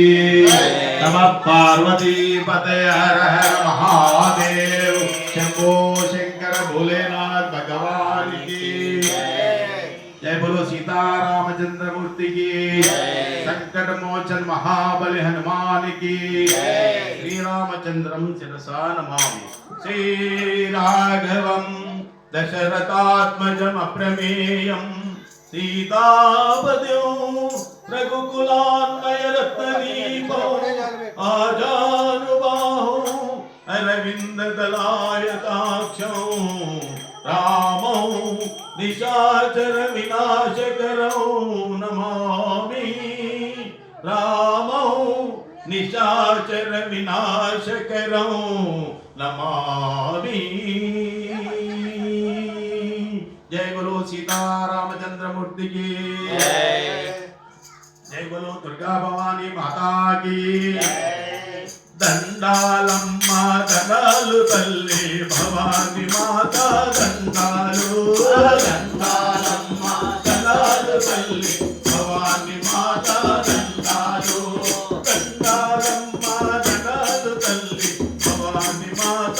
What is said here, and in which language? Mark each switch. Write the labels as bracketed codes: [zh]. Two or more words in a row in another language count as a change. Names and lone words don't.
[hi] नमः पार्वती पते हर हर महादेव। शंभो शंकर भोलेनाथ भगवान की जय बोलो। सीता रामचंद्र मूर्ति की संकट मोचन महाबली हनुमान की। [sa] श्री रामचंद्रम शिरसा नमामि। श्री राघवं दशरथात्मजम् अप्रमेयम् सीतापद्यो रघुकुलान्वय रत्नदीपो आजानुबाहो अरविंद दलायताक्षो रामो निशाचर विनाशकरो नमामि। रामो निशाचर विनाशकरो नमामि। [hi] जय बोलो सीता रामचंद्र मूर्ति की जय बोलो। दुर्गा भवानी माता की [te] దండాలమ్మ దండాలు తల్లి భవాని మాత దండాలు దండాలమ్మ దండాలు తల్లి భవాని మాత దండాలు దండాలమ్మ దండాలు తల్లి భవాని మాత